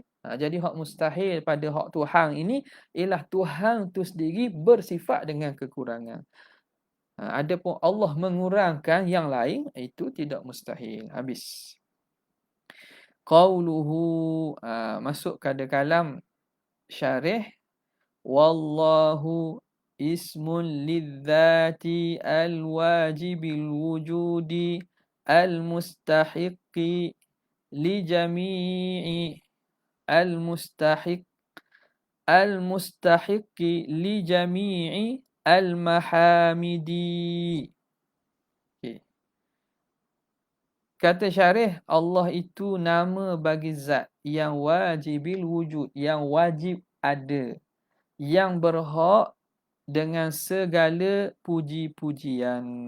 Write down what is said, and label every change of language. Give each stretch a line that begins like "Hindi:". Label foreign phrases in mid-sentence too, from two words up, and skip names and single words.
Malay: Jadi hak mustahil pada hak Tuhan ini ialah Tuhan tu sendiri bersifat dengan kekurangan. Adapun Allah mengurangkan yang lain, itu tidak mustahil. Habis. Qauluhu, masuk ke kalam syarih.
Arabic: والله اسم لذات الواجب الوجود المستحق لجميع المستحق المستحق لجميع المحامد.
Malay: Okay. Kata syarih, Allah itu nama bagi zat yang
Arabic: واجب الوجود,
Malay: yang wajib ada, yang berhak dengan segala puji-pujian.